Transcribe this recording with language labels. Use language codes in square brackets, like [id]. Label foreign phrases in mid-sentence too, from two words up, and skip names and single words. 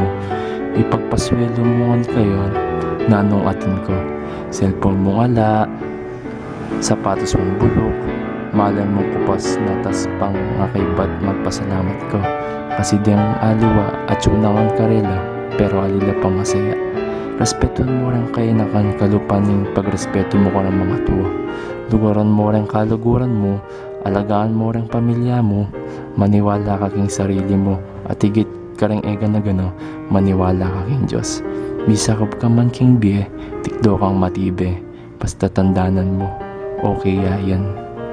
[pam] Ipagpaswelo mo nga kayo, nanong atin ko, cellphone mo ala, sapatos mong bulok, malan mong kupas na tas pang nakaibat magpasalamat ko. Kasi diyang aliwa at sunangan karela, pero alila pang masaya. Respetuhan mo rin kayo na kan kalupaning pagrespeto mo ka ng mga tuwa. Lugaran mo rin kaluguran mo, alagaan mo rin pamilya mo, maniwala ka king sarili mo, at higit ka rin ega na gano, maniwala ka king Diyos. Bisakop ka man king biye, tikdo kang matibe, basta tandanan mo, okay yan.